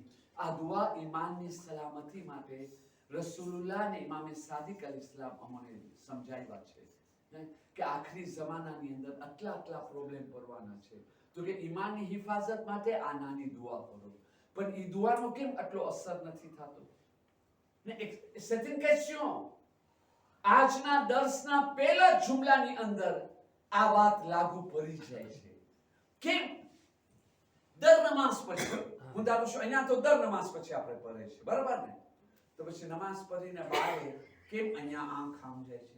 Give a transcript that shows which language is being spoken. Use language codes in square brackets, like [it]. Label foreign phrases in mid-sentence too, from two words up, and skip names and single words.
[gu] આ દુઆ ઈમાનની સલામતી માટે રસૂલુલ્લાહ ને ઇમામે સાદિક અલ-ઇસ્લામ અમને સમજાવ્યા છે કે આખરી જમાનાની અંદર આટલા પ્રોબ્લેમ પડવાના છે, તો કે ઈમાનની હિફાજત માટે આ નાની દુઆ કરો. પણ ઈ દુઆનો કેમ આટલો અસર નથી થતો? ને [fr] c'est une question. [gu] આજના દર્શના પહેલા જુમલાની અંદર આ વાત લાગુ પડી જાય છે. કેમ? દર નમાઝ પછી હું દારૂ છું અહીંયા તો દર નમાઝ પછી આપણે પઢે છે, બરાબર ને? તો પછી નમાઝ પઢીને બારે કેમ અહીંયા આંખ આમ જાય છે?